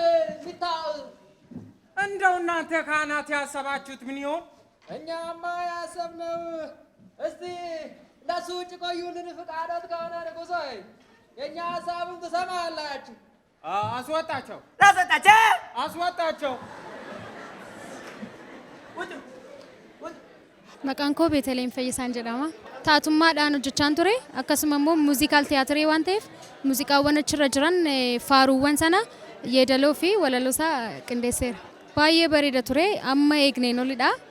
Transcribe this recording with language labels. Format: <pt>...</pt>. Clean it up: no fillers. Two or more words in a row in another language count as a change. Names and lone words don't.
<am>እንደው እናንተ ካህናት ያሰባችሁት ምን ይሆን? እኛማ ያሰብነው እስቲ ለሱ ውጭ ቆዩልን ፍቃዶት ከሆነ ንጉሶች የእኛ ሀሳብን ትሰማላችሁ። አስወጣቸው። ላስወጣቸው። አስወጣቸው።</am> <om>Maqaan koo Beeteleem Fayyisaan jedhama. Taatuummaadhaan hojjechaan ture. Akkasuma immoo muuzikaal tiyaatirii waan ta'eef muuziqaawwan achirra jiran faaruuwwan sana yeedaloo fi walaloo isaa qindeesseera. Baay'ee bareeda ture. Amma eegneen olidha.</om>